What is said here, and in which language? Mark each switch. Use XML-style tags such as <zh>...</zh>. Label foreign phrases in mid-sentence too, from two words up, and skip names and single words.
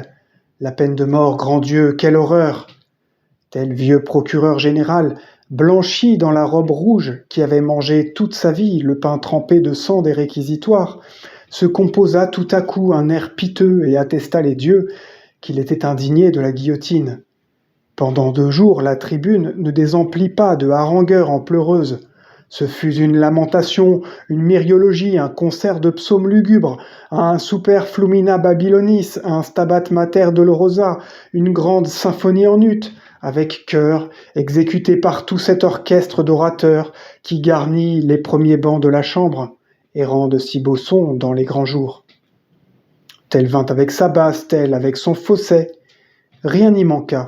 <fr>La peine de mort, grand Dieu, quelle horreur! Tel vieux procureur général, blanchi dans la robe rouge qui avait mangé toute sa vie le pain trempé de sang des réquisitoires, se composa tout à coup un air piteux et attesta les dieux qu'il était indigné de la guillotine. Pendant 2 jours, la tribune ne désemplit pas de harangueurs en pleureuses. Ce fut une lamentation, une myriologie, un concert de psaumes lugubres, un</fr> <la>super flumina babylonis,</la> <fr>un</fr> <la>stabat mater dolorosa,</la> <fr>une grande symphonie en ut, avec chœur, exécuté par tout cet orchestre d'orateurs qui garnit les premiers bancs de la chambre et rend de si beaux sons dans les grands jours. Tel vint avec sa basse, tel avec son fausset. Rien n'y manqua.</fr>